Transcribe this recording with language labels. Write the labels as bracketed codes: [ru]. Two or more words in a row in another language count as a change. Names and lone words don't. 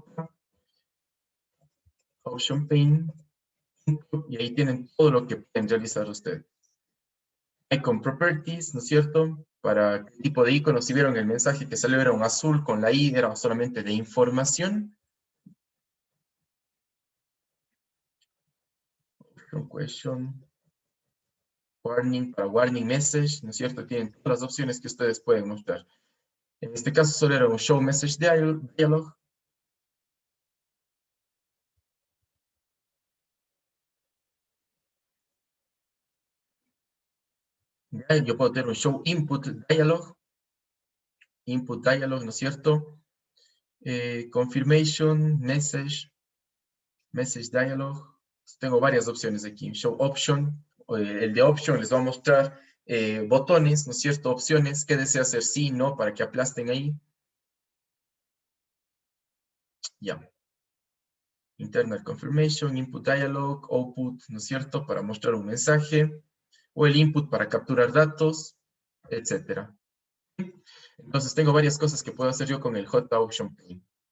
[es] JOptionPaint, y ahí tienen todo lo que pueden realizar ustedes. [en] Icon Properties, [es] ¿no es cierto? Para qué tipo de icono, si vieron el mensaje que salió era un azul con la I, era solamente de información. [en] Question, warning, para warning message, [es] ¿no es cierto? Tienen todas las opciones que ustedes pueden mostrar. En este caso solo era un [en] show message dialog. [es] ¿Ya? Yo puedo tener un [en] show input dialog, [es] ¿no es cierto? [en] Confirmation, message dialog. [es] Tengo varias opciones aquí. [en] Show option, [es] el de option les va a mostrar botones, ¿no es cierto? Opciones, qué desea hacer sí, no, para que aplasten ahí. [en] Ya. Internal confirmation, input dialog, output, [es] ¿no es cierto? Para mostrar un mensaje, o el input para capturar datos, etcétera. Entonces tengo varias cosas que puedo hacer yo con el JOptionPaint.